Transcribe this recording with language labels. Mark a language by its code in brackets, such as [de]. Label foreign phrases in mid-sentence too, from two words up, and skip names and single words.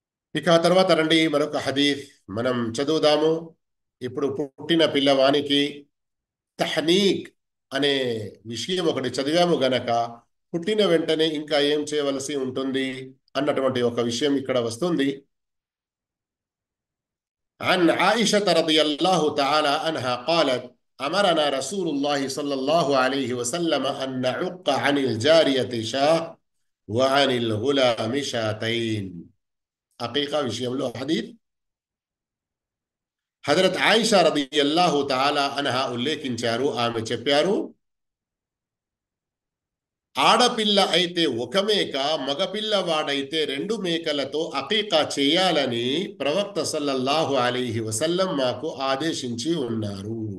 [te] ఇక ఆ తర్వాత రండి మరొక హదీఫ్ మనం చదువుదాము. ఇప్పుడు పుట్టిన పిల్లవానికి తహ్నీక్ అనే విషయం ఒకటి చదివాము గనక పుట్టిన వెంటనే ఇంకా ఏం చేయవలసి ఉంటుంది అన్నటువంటి ఒక విషయం ఇక్కడ వస్తుంది. [ar] عن عائشة رضي الله تعالى عنها قالت أمرنا رسول الله صلى الله عليه وسلم أن نعق عن الجارية شاة وعن الغلام شاتين. [te] حقيقة విషయంలో హదీఫ్ హజరత్ ఆయిషా [ar] رضي الله تعالى عنها [te] ఉల్లేఖించారు. ఆమె చెప్పారు, ఆడపిల్ల అయితే ఒక మేక, మగపిల్లవాడైతే 2 మేకలతో అకీకా చేయాలని ప్రవక్త [ar] صلى الله عليه وسلم [te] మాకు ఆదేశించి ఉన్నారు.